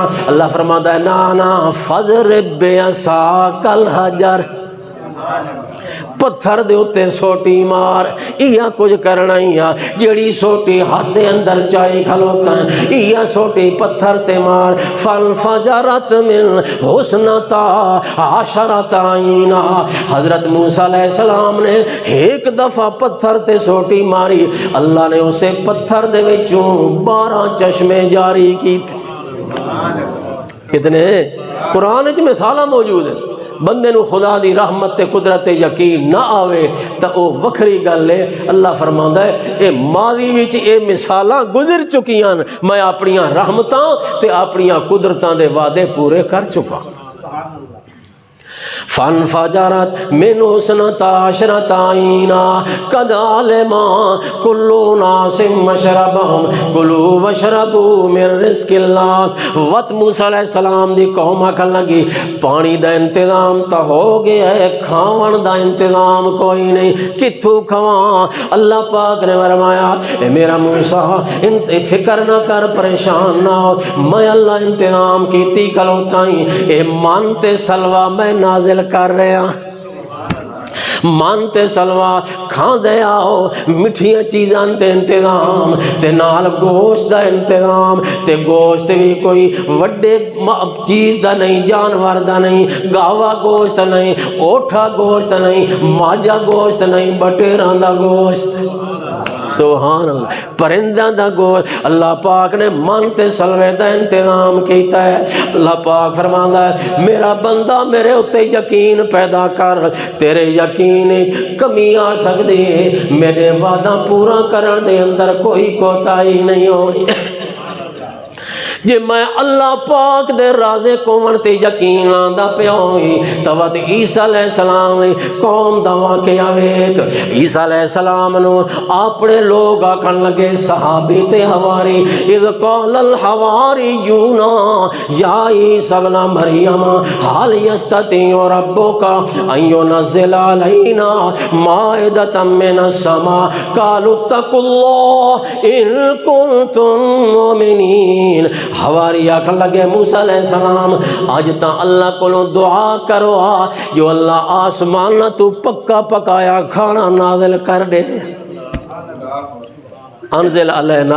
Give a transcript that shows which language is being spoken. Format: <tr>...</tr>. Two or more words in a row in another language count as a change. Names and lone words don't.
<pa>اللہ فرماتا ہے نانا</pa> <ar>فضرب بعصاک الحجر،</ar> <pa>پتھر دے اتے سوٹی مار، یہ کچھ کرنا ہی ہے، جیڑی سوٹی ہاتھ دے اندر چاہی کھلوتا ہے، یہ سوٹی پتھر تے مار،</pa> <ar>فانفجرت من حسنتا عشرت عینا،</ar> <pa>حضرت موسیٰ علیہ السلام نے ایک دفعہ پتھر تے سوٹی ماری، اللہ نے اسے پتھر دے وچوں 12 چشمے جاری کی تھے۔ کتنے قرآن وچ مثالاں موجود ہیں، بندے نو خدا دی رحمت تے قدرت یقین نہ آوے تا او وکھری گل ہے۔ اللہ فرماندا ہے اے ماضی وچ اے مثالاں گزر چکیاں، میں اپنیاں رحمتاں تے اپنیاں قدرتاں دے وعدے پورے کر چکا۔</pa> <ar>فانفجرت من حسنتا عشرت عینا قد علم کل ناس مشربهم کلوا واشربوا من رزق اللہ۔</ar> <pa>وقت موسیٰ علیہ السلام دی قوم آکھن لگی پانی دا انتظام تا ہو گیا ہے، کھاون دا انتظام کوئی نہیں، کتھوں کھواں؟ اللہ پاک نے فرمایا اے میرا موسیٰ فکر نہ کر، پریشان نہ ہو، میں اللہ انتظام کیتی کھلوتا ہی، اے من تے سلوہ میں نازل کر رہے ہیں، مانتے سلوا کھان دے آؤ، مٹھیاں چیزاں تے انتظام تے نال گوشت دا انتظام، تے گوشت بھی کوئی وڈے چیز دا نہیں، جانور دا نہیں، گاوا گوشت نہیں، اوٹھا گوشت نہیں، ماجا گوشت نہیں، بٹیراں دا گوشت۔</pa> <ar>سبحان اللہ،</ar> <pa>پرندہ دا گوشت اللہ پاک نے من تے سلوے دا انتظام کیتا ہے۔ اللہ پاک فرماندا ہے میرا بندہ میرے اتے یقین پیدا کر، تیرے یقین کمی آ سکتی ہے، میرے وعدہ پورا کرن دے اندر کوئی کوتاہی نہیں ہونی۔ جے میں اللہ پاک دے رازے کون تے یقین آندا پیا ہوئی توت عیسیٰ علیہ السلام قوم دا واقعہ ویکھ۔ عیسیٰ علیہ السلام نو اپنے لوگ آکھن لگے صحابی تے حواری</pa> <ar>اذ قال الحواریون یا عیسیٰ ابن مریم حال یستطیع ربک ان ینزل علینا مائدۃ من السماء قالوا اتقوا اللہ ان کنتم مؤمنین۔</ar> <pa>حواری آکھن لگے موسیٰ علیہ السلام آج تا اللہ کو دعا کرو جو اللہ آسمان تو پکا پکایا کھانا نازل کر دے،</pa> <ar>انزل علینا۔</ar>